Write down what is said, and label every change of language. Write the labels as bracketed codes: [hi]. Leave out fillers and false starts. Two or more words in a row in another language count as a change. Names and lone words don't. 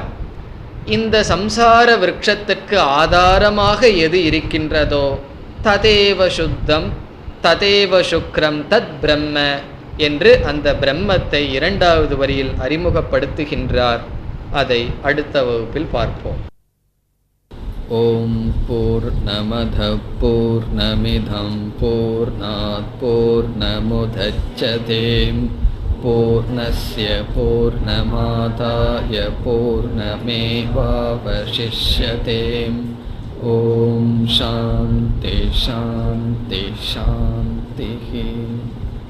[ta] இந்த சம்சார விருட்சத்திற்கு ஆதாரமாக எது இருக்கின்றதோ [sa] तदेव शुद्धं तदेव शुक्रं तत् ब्रह्म [ta] என்று அந்த பிரம்மத்தை 2வது வரியில் அறிமுகப்படுத்துகின்றார். அதை அடுத்த வகுப்பில் பார்ப்போம். [sa] ॐ पूर्णमदः पूर्णमिदं पूर्णात् पूर्णमुदच्यते पूर्णस्य पूर्णमादाय पूर्णमेवावशिष्यते. ॐ शान्तिः शान्तिः शान्तिः.